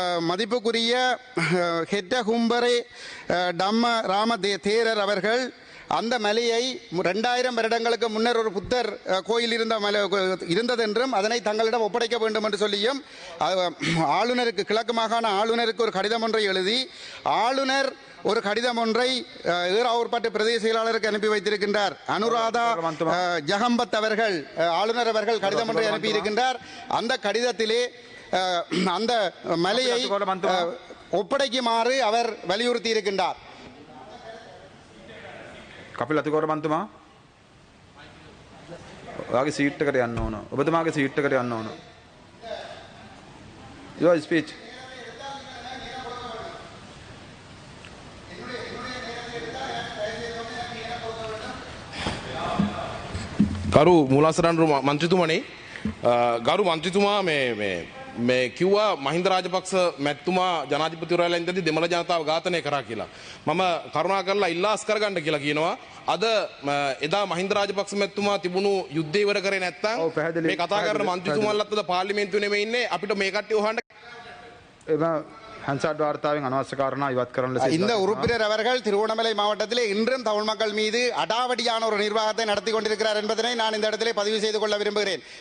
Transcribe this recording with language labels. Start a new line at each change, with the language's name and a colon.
Tamil: மதிப்புக்குரிய ஹெட்ட கும்பரே டம்ம ராம தேரர் அவர்கள் அந்த மலையை 2000 வருடங்களுக்கு முன்னர் ஒரு புத்தர் கோயில் இருந்ததென்றும் அதனை தங்களிடம் ஒப்படைக்க வேண்டும் என்று சொல்லியும் ஆளுநருக்கு, கிழக்கு மாகாண ஆளுநருக்கு ஒரு கடிதம் ஒன்றை எழுதி ஆளுநர் ஒரு கடிதம் ஒன்றை ஏறாவூர்பட்டு பிரதேச செயலாளருக்கு அனுப்பி வைத்திருக்கின்றார். அனுராதா ஜகம்பத் அவர்கள், ஆளுநர் அவர்கள் கடிதம் ஒன்றை அனுப்பியிருக்கின்றார். அந்த கடிதத்திலே அந்த மலையை ஒப்படைக்குமாறு அவர் வலியுறுத்தி இருக்கின்றார்.
Sinhala: කපිල් අතිකෝර මන්තුමා ඔයාගේ සීට් එකට යන්න ඕන. ඔබතුමාගේ සීට් එකට යන්න ඕන.
English: Your speech.
Sinhala: ගරු මූලාසරණරු මන්ත්‍රීතුමනි, ගරු මන්ත්‍රීතුමා මේ කිව්වා මහින්ද රාජපක්ෂ මැතිතුමා ජනාධිපතිවරයාලා ඉඳදී දෙමළ ජනතාව ඝාතනය කරා කියලා. මම කරුණා කරලා ඉල්ලාස් කරගන්න කියලා කියනවා. අද එදා මහින්ද රාජපක්ෂ මැතිතුමා තිබුණු යුද්ධය ඉවර කරේ නැත්නම් මේ කතා කරන මන්ත්‍රීතුමාලත් අද පාර්ලිමේන්තුවේ නෙමෙයි ඉන්නේ. අපිට මේ කට්ටිය උහන්න හැන්සාඩ් වාර්තාවෙන් අනවශ්‍ය කාරණා ඉවත් කරන්න ලෙස
Tamil: இந்த உறுப்பினர் அவர்கள் திருவண்ணாமலை மாவட்டத்திலே இன்றும் தமிழ் மக்கள் மீது அடாவடியான ஒரு நிர்வாகத்தை நடத்தி கொண்டிருக்கிறார் என்பதனை நான் இந்த இடத்திலே பதிவு செய்து கொள்ள விரும்புகிறேன்.